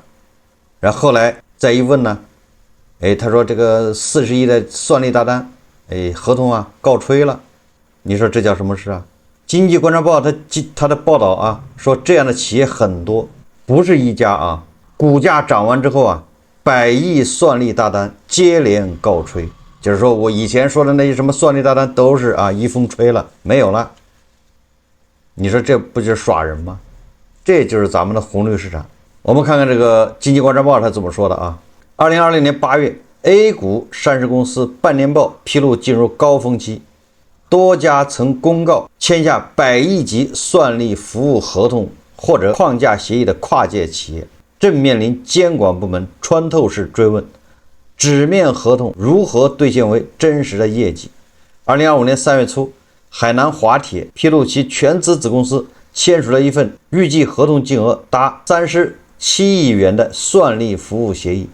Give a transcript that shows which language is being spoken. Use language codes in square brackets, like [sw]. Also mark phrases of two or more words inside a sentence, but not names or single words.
[zh] 然後後來再一問呢，他說這個40億的算力大單，合同告吹了。你說這叫什麼事啊？經濟觀察報他的報道說這樣的企業很多，不是一家股價漲完之後100億算力大單接連告吹，就是說我以前說的那些什麼算力大單都是一風吹了，沒有了。你說這不就是耍人嗎？這就是咱們的紅綠市場。我們看看這個經濟觀察報它怎麼說的2020年8月 A 股上市公司半年報披露進入高峰期，多家曾公告簽下100億級算力服務合同或者框架協議的跨界企業正面臨監管部門穿透式追問，紙面合同如何兌現為真實的業績。2025年3月初，海南華鐵披露其全資子公司簽署了一份預計合同金額達37億元的算力服務協議。